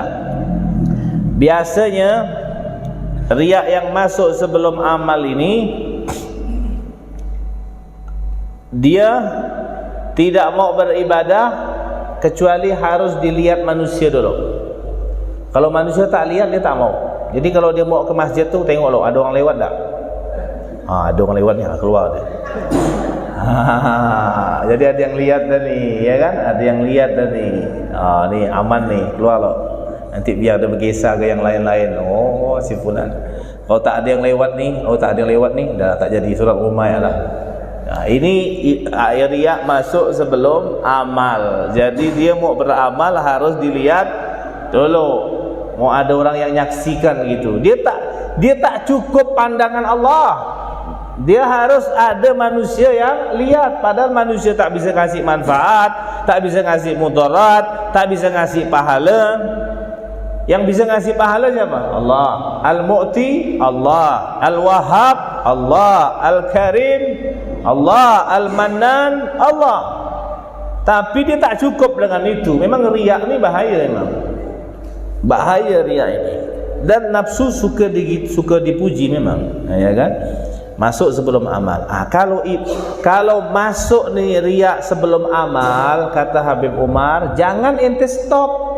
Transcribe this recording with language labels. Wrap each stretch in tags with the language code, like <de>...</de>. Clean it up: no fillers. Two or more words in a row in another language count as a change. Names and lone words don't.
<ms>Biasanya riya yang masuk sebelum amal ini dia tidak mau beribadah kecuali harus dilihat manusia dulu. Kalau manusia tak lihat, dia tak mau. Jadi kalau dia mau ke masjid tu, tengok loh, ada orang lewat tak? Ada orang lewat ni, keluar dia. Jadi ada yang lihat dah ni, ya kan? Ada yang lihat dah ni. Ni aman ni, keluar loh. Nanti biar dia bergesar ke yang lain-lain. Oh, si fulan. Kalau tak ada yang lewat ni, dah tak jadi surat rumah lah. Ini riya masuk sebelum amal. Jadi dia mau beramal harus dilihat dulu. Mau ada orang yang nyaksikan gitu. Dia tak cukup pandangan Allah. Dia harus ada manusia yang lihat. Padahal manusia tak bisa kasih manfaat, tak bisa kasih mudarat, tak bisa kasih pahala. Yang bisa ngasih pahala siapa? Allah. Al-Mu'ti Allah, Al-Wahhab Allah, Al-Karim Allah, Al-Mannan Allah. Tapi dia tak cukup dengan itu. Memang riya ni bahaya memang. Bahaya riya ini. Dan nafsu suka dipuji memang. Ya kan? Masuk sebelum amal. Kalau masuk ni riya sebelum amal, kata Habib Umar, jangan ente stop.</ms>